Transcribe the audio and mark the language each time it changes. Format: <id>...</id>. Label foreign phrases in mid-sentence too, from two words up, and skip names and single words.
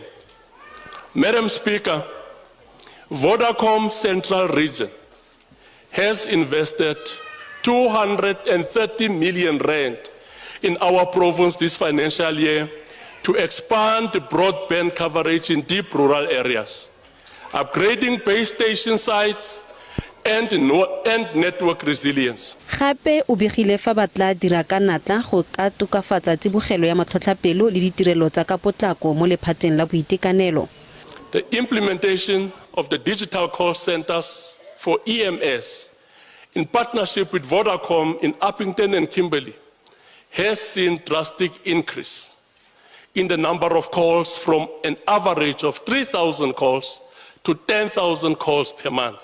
<en>Madam Speaker, Vodacom Central Region has invested 230 million rand in our province this financial year to expand the broadband coverage in deep rural areas, upgrading base station sites and network resilience.</en> <tn>Gape o begile fa batla dira ka natla go ka tokafatsa tsibogelo ya matlhotlhapelo le ditirelo tsa ka potlako mo lephateng la boitekanelo.</tn> <en>The implementation of the digital call centers for EMS in partnership with Vodacom in Uppington and Kimberley has seen drastic increase in the number of calls from an average of 3,000 calls to 10,000 calls per month.</en>